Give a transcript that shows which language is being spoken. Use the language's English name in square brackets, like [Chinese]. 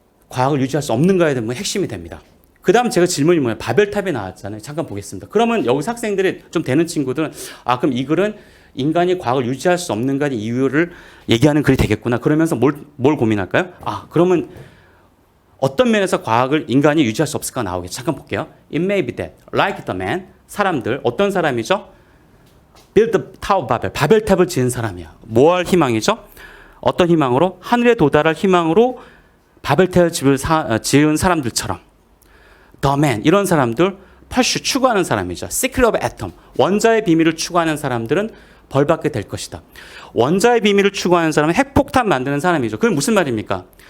[Korean] 과학을 유지할 수 없는가에 대한 핵심이 됩니다. 그 다음 제가 질문이 뭐예요? 바벨탑이 나왔잖아요. 잠깐 보겠습니다. 그러면 여기서 학생들이 좀 되는 친구들은 그럼 이 글은 인간이 과학을 유지할 수 없는가의 이유를 얘기하는 글이 되겠구나. 그러면서 뭘 고민할까요? 그러면 어떤 면에서 과학을 인간이 유지할 수 없을까 나오겠죠. 잠깐 볼게요. [English] It may be that, like the man, [Korean] 사람들, 어떤 사람이죠? [English] Build the Tower of Babel, [Korean] 바벨탑을 지은 사람이야. 뭐 할 희망이죠? 어떤 희망으로? 하늘에 도달할 희망으로 바벨탑을 지은 사람들처럼. [English] The man, [Korean] 이런 사람들, [English] pursue, [Korean] 추구하는 사람이죠. [English] Secret of atom, [Korean] 원자의 비밀을 추구하는 사람들은 벌받게 될 것이다. 원자의 비밀을 추구하는 사람은 핵폭탄 만드는 사람이죠. 그게 무슨 말입니까?